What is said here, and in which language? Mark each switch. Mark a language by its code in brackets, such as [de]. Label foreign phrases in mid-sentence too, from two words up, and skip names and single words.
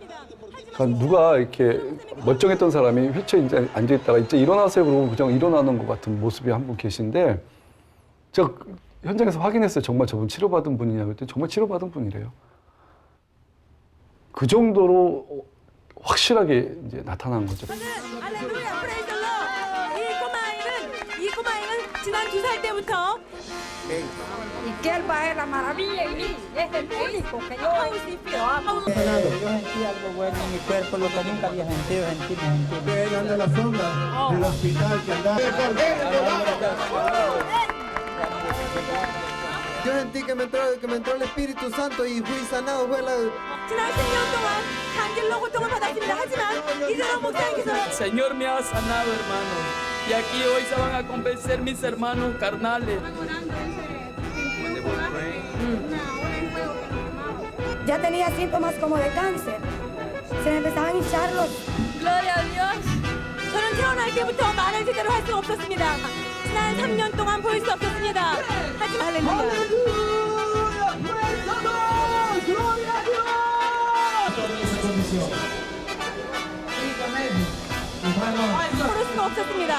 [ko] 그러니까 누가 이렇게 멀쩡했던 사람이 휠체어에 이제 앉아있다가 이제 일어나세요 그러고 그냥 일어나는 것 같은 모습이 한 분 계신데 제가 현장에서 확인했어요. 정말 저분 치료받은 분이냐고 했더니 정말 치료받은 분이래요. 그 정도로 확실하게 이제 나타난 거죠. 할렐루야, [en] praise the Lord. [ko] 이 꼬마애는 지난 2살 때부터 [es] y que él va a la maravilla y es el único que yo amo. Yo sentí algo bueno en mi cuerpo, lo que nunca había sentido. Pegando la sombra del hospital que andaba. Yo sentí que me entró el Espíritu Santo y fui sanado. Fue la... [ko] 지난 10년 동안 간질로 고통을 받았습니다. 하지만 이재동 목사님께서 [es] Señor me ha sanado, hermano. Y aquí hoy se van a convencer mis hermanos carnales. Ya tenía síntomas como de cáncer. Se me empezaban a hinchar los... Gloria a Dios. [ko] 저는 태어날 때부터 말을 제대로 할 수 없었습니다. 지난 3년 동안 볼 수 없었습니다. 하지만 할렐루야. 볼 수가 없었습니다.